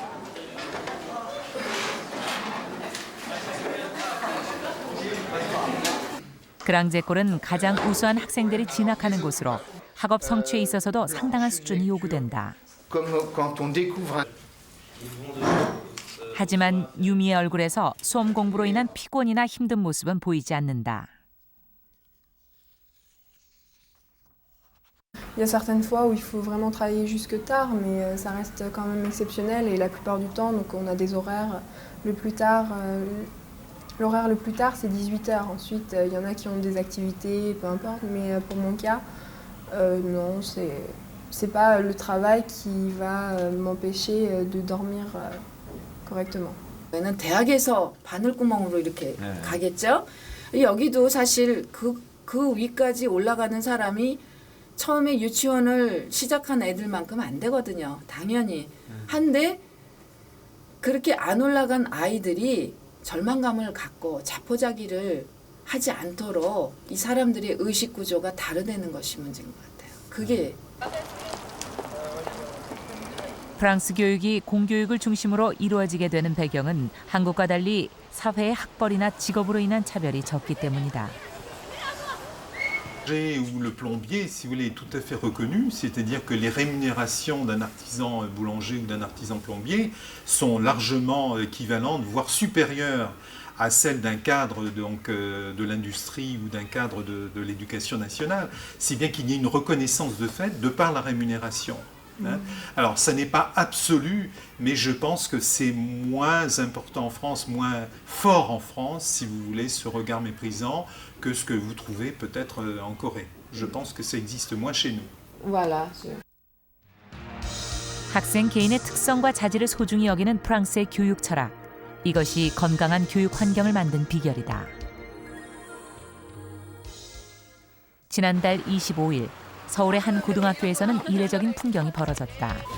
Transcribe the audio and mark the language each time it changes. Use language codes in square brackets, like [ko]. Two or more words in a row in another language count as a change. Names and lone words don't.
[ko] 그랑제골은 가장 우수한 학생들이 진학하는 곳으로 학업 성취에 있어서도 상당한 수준이 요구된다. 하지만 유미의 얼굴에서 수험 공부로 인한 피곤이나 힘든 모습은 보이지 않는다. [fr] Il y a certaines fois où il faut vraiment travailler jusque tard, mais ça reste quand même exceptionnel et la plupart du temps, donc on a des horaires le plus tard. L'horaire le plus tard, c'est 18h. Ensuite, il y en a qui ont des activités, peu importe, mais pour mon cas, non, c'est pas le travail qui va m'empêcher de dormir correctement. [ko] 는 대학에서 바늘구멍으로 이렇게 가겠죠. 여기도 사실 그 위까지 올라가는 사람이 처음에 유치원을 시작한 애들만큼 안 되거든요. 당연히. 한데 그렇게 안 올라간 아이들이 절망감을 갖고 자포자기를 하지 않도록 이 사람들의 의식 구조가 다르다는 것이 문제인 것 같아요. 그게 프랑스 교육이 공교육을 중심으로 이루어지게 되는 배경은 한국과 달리 사회의 학벌이나 직업으로 인한 차별이 적기 때문이다. [fr] Ou le plombier, si vous voulez, est tout à fait reconnu, c'est-à-dire que les rémunérations d'un artisan boulanger ou d'un artisan plombier sont largement équivalentes, voire supérieures à celles d'un cadre donc, de l'industrie ou d'un cadre de l'éducation nationale, si bien qu'il y a une reconnaissance de fait de par la rémunération. Hein. Alors, ça n'est pas absolu, mais je pense que c'est moins important en France, moins fort en France, si vous voulez, ce regard méprisant, que ce que vous trouvez peut-être en Corée. Je pense que ça existe moins chez nous. Voilà. [ko] 학생 개인의 특성과 자질을 소중히 여기는 프랑스의 교육 철학. 이것이 건강한 교육 환경을 만든 비결이다. 지난달 25일 서울의 한 고등학교에서는 이례적인 풍경이 벌어졌다.